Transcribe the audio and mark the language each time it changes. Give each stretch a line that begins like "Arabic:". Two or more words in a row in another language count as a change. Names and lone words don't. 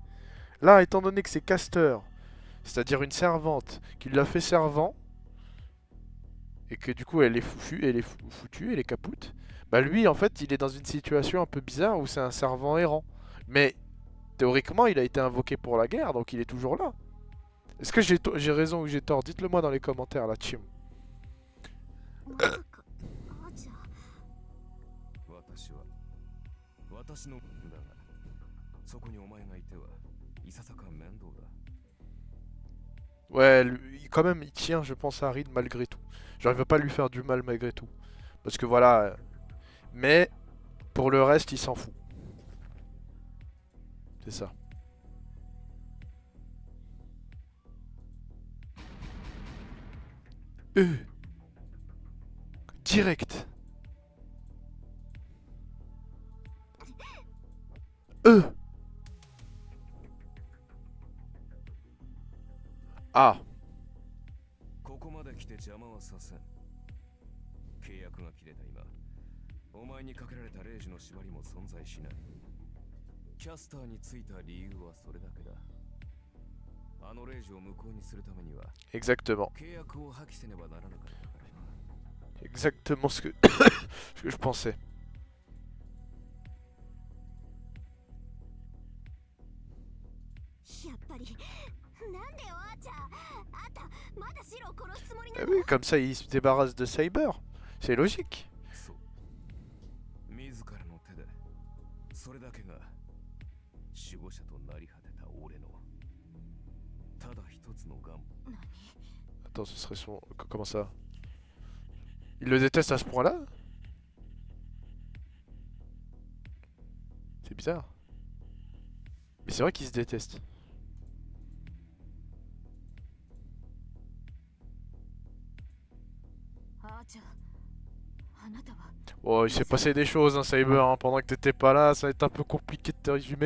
French: Là, étant donné que c'est Caster, c'est-à-dire une servante, qui l'a fait servant, et que du coup elle est foutue, elle est capoute, bah lui en fait il est dans une situation un peu bizarre où c'est un servant errant. Mais théoriquement il a été invoqué pour la guerre, donc il est toujours là. Est-ce que j'ai raison ou j'ai tort? Dites-le moi dans les commentaires là, Chim.
Japanese: まさかアーチャー。私は私のだがそこにお前がいてはいささか面倒だ。
French: Ouais, quand même il tient je pense à Rin malgré tout. J'arrive pas à lui faire du mal malgré tout. Parce que voilà... Mais pour le reste il s'en fout. C'est ça. Direct. Ah.
Japanese: ここまで来て邪魔はさせん。契約が切れた今、お前にかけられたレイジの縛りも存在しない。キャスターについた理由はそれだけだ。あのレイジを無効にするためには、
French: Exactement.
Japanese: 契約を破棄せねばならなかったからな。
French: Exactement ce que, ce que je pensais.
Japanese: やっぱりなんでよアーチャー。あんたまだシロを殺すつもりな
French: Eh
Japanese: の？
French: oui, comme ça il se débarrasse de Cyber. C'est logique.
Japanese: そう。自らの手で、それだけが守護者となり果てた俺のただ一つの願望。
French: Attends, ce serait son... Comment ça? Il le déteste à ce point-là? C'est bizarre. Mais c'est vrai qu'ils se détestent. Oh, il s'est passé des choses, hein, Cyber, hein, pendant que t'étais pas là, ça va être un peu compliqué de te résumer.